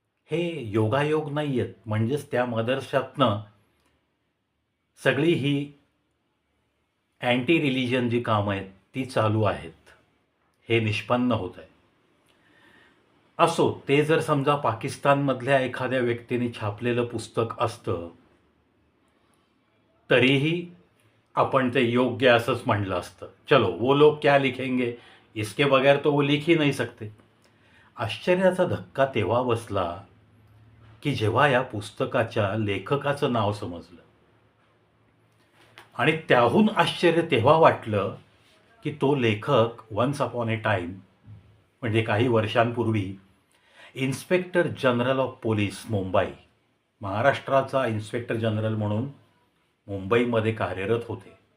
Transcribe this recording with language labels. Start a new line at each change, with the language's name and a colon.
Marathi: हे योगायोग नाही आहेत. म्हणजेच त्या मदरशातनं सगळी ही अँटी रिलिजन जी कामं आहेत ती चालू आहेत, हे निष्पन्न होत आहे. असो, ते जर समजा पाकिस्तानमधल्या एखाद्या व्यक्तीने छापलेलं पुस्तक असतं तरीही आपण ते योग्य असंच म्हणलं असतं.
Hindi: चलो, वो लोग क्या लिखेंगे, इसके बगैर तो वो लिख ही नहीं सकते.
Marathi: आश्चर्याचा धक्का तेव्हा बसला की जेव्हा या पुस्तकाच्या लेखकाचं नाव समजलं. आणि त्याहून आश्चर्य तेव्हा वाटलं की तो लेखक
English: once upon a time,
Marathi: म्हणजे काही वर्षांपूर्वी, inspector general of police Mumbai, महाराष्ट्राचा इन्स्पेक्टर जनरल म्हणून मुंबईमध्ये कार्यरत होते.